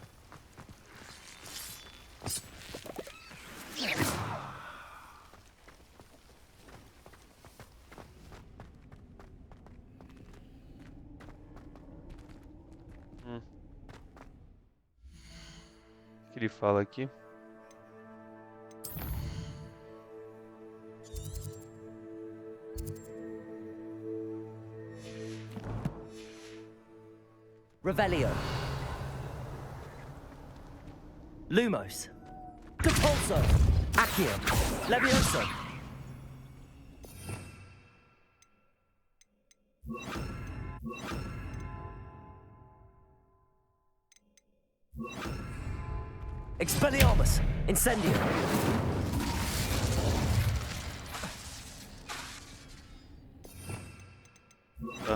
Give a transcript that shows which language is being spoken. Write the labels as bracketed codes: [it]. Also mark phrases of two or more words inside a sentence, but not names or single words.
[pt] O que ele fala aqui? [la] Revelio. Lumos. Compulso. Accio. Levioso. Expelliarmus. Incendio. [pt] Tá.